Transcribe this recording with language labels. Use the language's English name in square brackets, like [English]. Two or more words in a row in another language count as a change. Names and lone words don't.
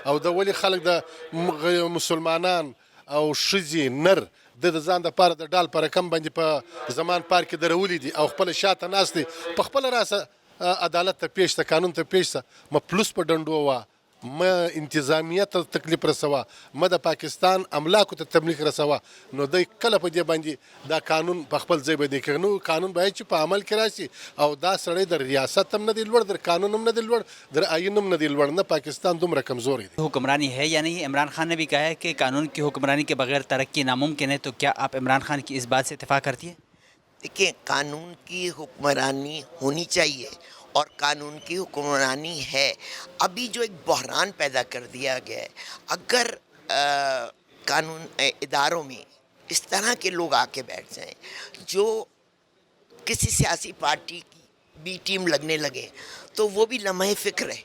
[Pashto] او د ولې خلک د مسلمانان او ښځې نر د ځان دپاره د ډال په رقم باندې په زمان پارک کې درولي دي، او خپله شاته ناست دی، په خپله راسه عدالت ته پیش ته، قانون ته پیش ته، ما پلوس په ډنډو وه، ما انتظامیه ته تکلیف رسوه، ما د پاکستان املاکو ته تبلیغ رسوه، نو دی کله په دې باندې دا قانون په خپل ځای باندې کوي. نو قانون باید چې په عمل کې راشي، او دا سړی د ریاست هم نه دی لوړ، در قانون هم نه دی لوړ، در آئین هم نه دی لوړ. نه پاکستان دومره کمزوری دی. [Urdu] حکمرانی ہے یا نہیں؟ عمران خان نے بھی کہا ہے کہ قانون کی حکمرانی کے بغیر ترقی ناممکن ہے، تو کیا آپ عمران خان کی اس بات سے اتفاق کرتی ہیں؟ دیکھیں، قانون کی حکمرانی ہونی چاہیے اور قانون کی حکمرانی ہے. ابھی جو ایک بحران پیدا کر دیا گیا ہے، اگر قانون اداروں میں اس طرح کے لوگ آ کے بیٹھ جائیں جو کسی سیاسی پارٹی کی بی ٹیم لگنے لگے، تو وہ بھی لمحہ فکر ہے.